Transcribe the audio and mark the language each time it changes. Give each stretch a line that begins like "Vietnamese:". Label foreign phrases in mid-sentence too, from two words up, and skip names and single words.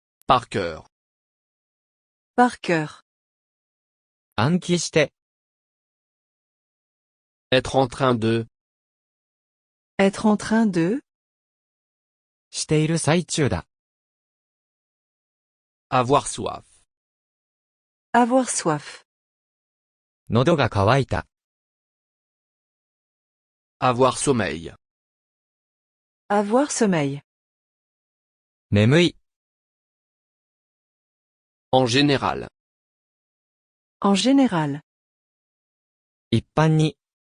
French: Par cœur. Par cœur.
Japanese: 暗記して、
French: Être en train de. Être en train de.
Japanese: している最中だ。
French: Avoir soif. Avoir soif.
Japanese: 喉が渇いた。
French: Avoir sommeil. Avoir sommeil.
Japanese: 眠い。
French: En général. En général.
Japanese: 一般に。